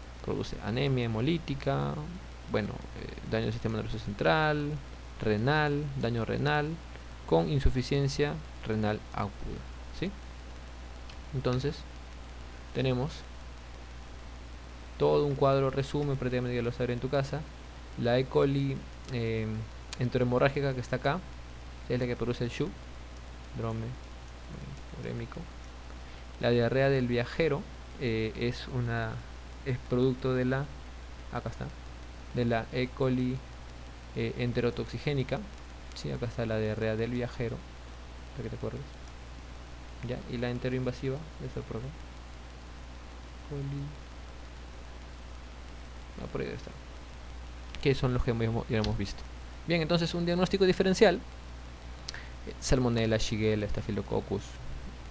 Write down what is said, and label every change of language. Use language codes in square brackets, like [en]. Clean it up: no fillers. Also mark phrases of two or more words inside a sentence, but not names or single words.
[es] Produce anemia hemolítica, bueno, daño del sistema nervioso central, renal, daño renal, con insuficiencia renal aguda, ¿sí? Entonces, tenemos todo un cuadro resumen, prácticamente ya lo sabré en tu casa. La E. coli enterohemorrágica que está acá, es la que produce el SHU, síndrome urémico. La diarrea del viajero es producto de la, acá está, de la E. coli enterotoxigénica, ¿sí? Acá está la diarrea del viajero, para que te acuerdes, ¿ya? Y la enteroinvasiva, eso por acá, por ahí está, que son los que ya hemos visto. Bien, entonces un diagnóstico diferencial: Salmonella, Shigella, Staphylococcus, E.